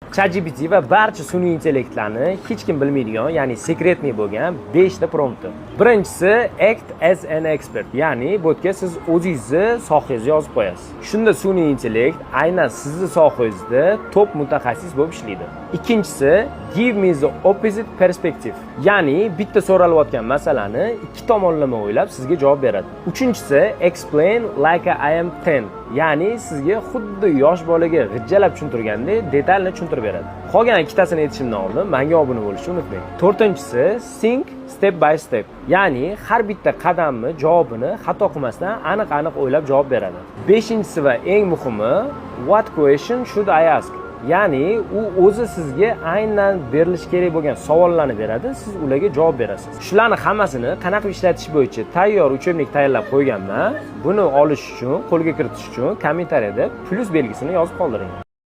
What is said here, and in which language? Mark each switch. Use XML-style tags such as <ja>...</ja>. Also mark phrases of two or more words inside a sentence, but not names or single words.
<uz>ChatGPT va barcha sun'iy intellektlarni hech kim bilmaydigan, ya'ni sekretniy bo'lgan 5 ta prompti.</uz> <en>Birinchisi act as an expert,</en> <uz>ya'ni bu yerga siz o'zingizni sohangizni yozib qo'yasiz. Shunda sun'iy intellekt aynan sizni sohangizda top mutaxassis bo'lib ishlaydi.</uz> <en>Ikkinchisi give me the opposite perspective,</en> <uz>ya'ni bitta so'ralayotgan masalani ikki tomonlama o'ylab sizga javob beradi.</uz> <en>Uchinchisi explain like I am 10,</en> <uz>ya'ni sizga xuddi yosh bolaga g'ijjalab tushuntirgandek detalni tushuntirib beradi. Qolgan ikkitasini aytishimdan oldin menga obuna bo'lishni unutmang.</uz> <en>To'rtinchisi think step by step,</en> <uz>ya'ni har bitta qadamni javobini xato qilmasdan aniq-aniq o'ylab javob beradi. Beshinchisi va eng muhimi</uz> <en>what question should I ask,</en> <uz>ya'ni u o'zi sizga aynan berilishi kerak bo'lgan savollarni beradi, siz ularga javob berasiz. Shularning hammasini qanaqa ishlatish bo'yicha tayyor uchebnik tayyorlab qo'yganman. Buni olish uchun, qo'lga kiritish uchun kommentariyada plus belgisini yozib qoldiring.</uz>